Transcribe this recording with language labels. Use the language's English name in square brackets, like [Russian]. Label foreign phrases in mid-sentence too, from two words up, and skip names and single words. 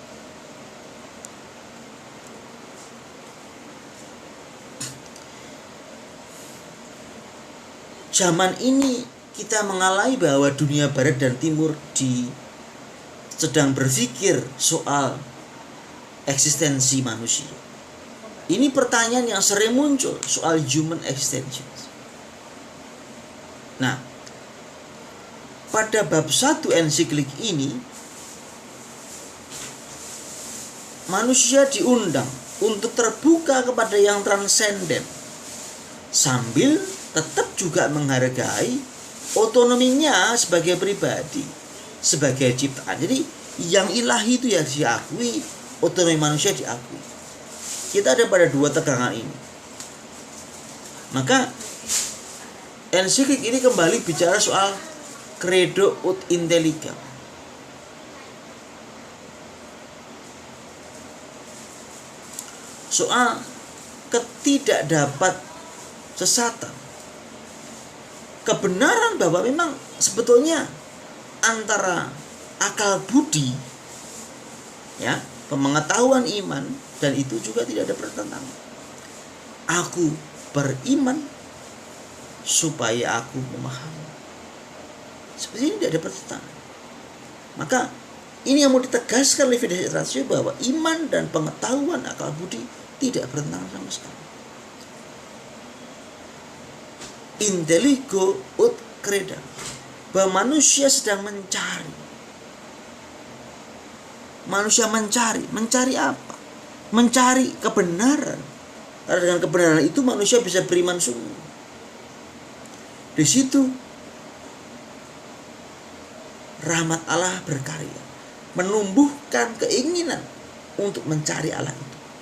[Indonesian] Zaman ini kita mengalami bahwa dunia barat dan timur sedang berpikir soal eksistensi manusia. Ini pertanyaan yang sering muncul soal [English] human existence. [Indonesian] Nah, pada bab 1 ensiklik ini, manusia diundang untuk terbuka kepada yang transenden, sambil tetap juga menghargai otonominya sebagai pribadi, sebagai ciptaan. Jadi yang ilahi itu ya diakui, otonomi manusia diakui. Kita ada pada dua tegangan ini. Maka ensiklik ini kembali bicara soal [Latin] credo ut intelligam. [Indonesian] Soal ketidakdapat sesatan. Kebenaran bahwa memang sebetulnya antara akal budi, ya, pengetahuan iman, dan itu juga tidak ada pertentangan. Aku beriman supaya aku memahami. Seperti ini tidak ada pertentangan. Maka ini yang mau ditegaskan oleh Fides et Ratio, bahwa iman dan pengetahuan akal budi tidak bertentangan sama sekali. [Latin] Intelligo ut creda, [Indonesian] bahwa manusia sedang mencari. Manusia mencari apa? Mencari kebenaran. Karena dengan kebenaran itu manusia bisa beriman sungguh. Di situ rahmat Allah berkarya, menumbuhkan keinginan untuk mencari Allah itu.